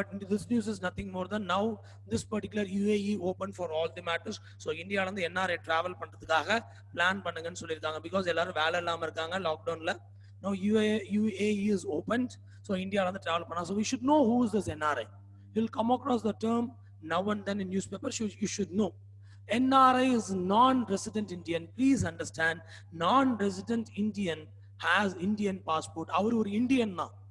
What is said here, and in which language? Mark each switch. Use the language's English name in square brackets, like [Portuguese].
[English] This news is nothing more than now this particular UAE open for all the matters. [Tamil] So India la NRI travel பண்றதுக்காக plan பண்ணுங்கன்னு சொல்லிருக்காங்க. because எல்லாரும் வேலை இல்லாம இருக்காங்க லாக்டவுன்ல. [English] Now UAE is opened, so India la travel பண்ணா. So we should know who is this NRI. You'll come across the term now and then in newspapers. You should know. NRI is non-resident Indian. Please understand, non-resident Indian has Indian passport. Our Indian na.